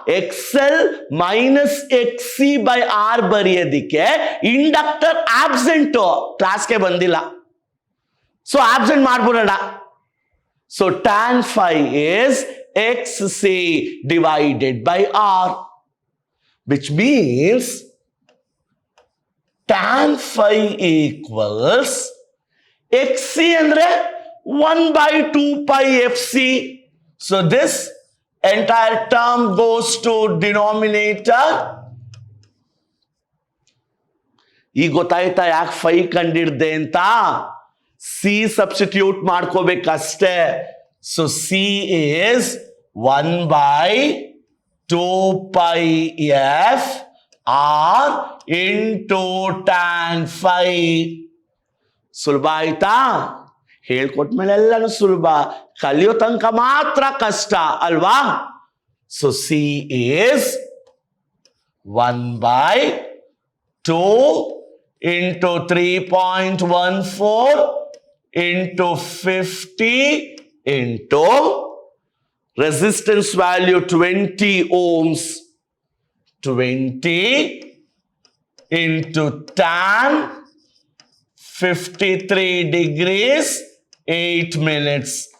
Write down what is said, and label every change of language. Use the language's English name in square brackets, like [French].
[Kannada] XL minus XC by R ಬರೆಯೋದಿಕ್ಕೆ inductor absent, ಕ್ಲಾಸ್ಗೆ ಬಂದಿಲ್ಲ. [English] So absent [Kannada] ಮಾಡ್ಬಿಡೋಣ. [English] So tan phi is XC divided by R, which means tan phi equals XC andre 1 by 2 pi FC. So this entire term goes to denominator. [Kannada] ಈಗ ಗೊತ್ತಾಯ್ತಾ ಯಾಕೆ phi ಕಂಡಿಡ್ದೆ ಅಂತ? [English] C substitute [Kannada] ಮಾಡ್ಕೋಬೇಕಷ್ಟೇ. [English] So C is 1 by 2 pi F R into tan phi. [Kannada] ಸುಲಭ ಆಯ್ತಾ? ಹೇಳ್ಕೊಟ್ಮೇಲೆ ಎಲ್ಲಾನು ಸುಲಭ, ಕಲಿಯೋ ತನಕ ಮಾತ್ರ ಕಷ್ಟ ಅಲ್ವಾ? [English] So C is 1 by 2 into 3.14 into 50 into resistance value 20 ohms, 20 into tan 53 degrees 8 minutes.